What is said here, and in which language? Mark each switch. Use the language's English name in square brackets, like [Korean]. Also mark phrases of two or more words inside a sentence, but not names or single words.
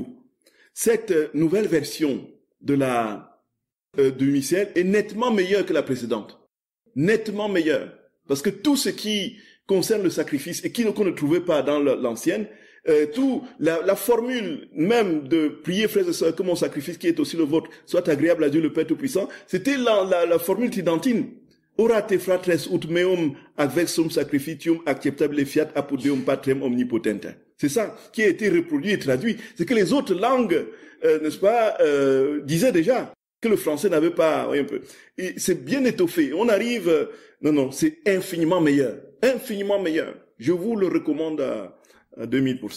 [French] Cette nouvelle version du missel est nettement meilleure que la précédente. Nettement meilleure. Parce que tout ce qui concerne le sacrifice et qu'on ne trouvait pas dans l'ancienne, la formule même de prier, frères et sœurs, que mon sacrifice qui est aussi le vôtre soit agréable à Dieu le Père Tout-Puissant, c'était la formule tridentine. [Latin] Ora te fratres ut meum advexum sacrificium acceptable fiat apud Deum Patrem omnipotentem. [French] C'est ça qui a été reproduit et traduit. C'est que les autres langues, n'est-ce pas, disaient déjà que le français n'avait pas, voyez un peu. Et c'est bien étoffé. On arrive, non, c'est infiniment meilleur. Infiniment meilleur. Je vous le recommande à 2000%.